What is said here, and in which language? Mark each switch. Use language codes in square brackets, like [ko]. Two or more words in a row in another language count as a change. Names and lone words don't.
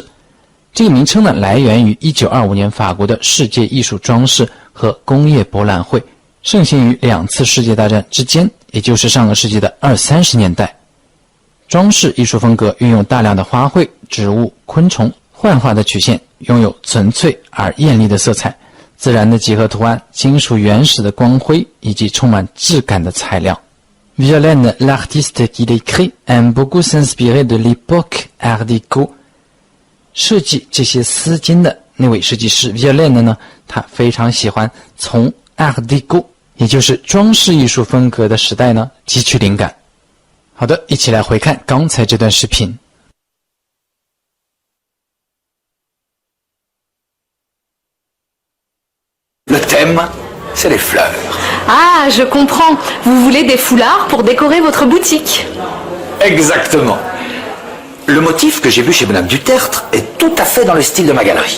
[zh] 这个名称呢来源于1925年法国的世界艺术装饰和工业博览会，盛行于2次世界大战之间，也就是上个世纪的20-30年代。装饰艺术风格运用大量的花卉、植物、昆虫、幻化的曲线，拥有纯粹而艳丽的色彩，自然的几何图案，金属原始的光辉，以及充满质感的材料。Violaine, [fr] l'artiste qui les crée, aime beaucoup s'inspirer de l'époque Art déco. [zh] 设计这些丝巾的那位设计师 Violaine 呢，他非常喜欢从 Art déco，也就是装饰艺术风格的时代呢汲取灵感。好的，一起来回看刚才这段视频。 [fr] Le thème, c'est les fleurs. Ah, je comprends. Vous voulez des foulards pour décorer votre boutique. Exactement. Le motif que j'ai vu chez Madame Dutertre est tout à fait dans le style de ma galerie.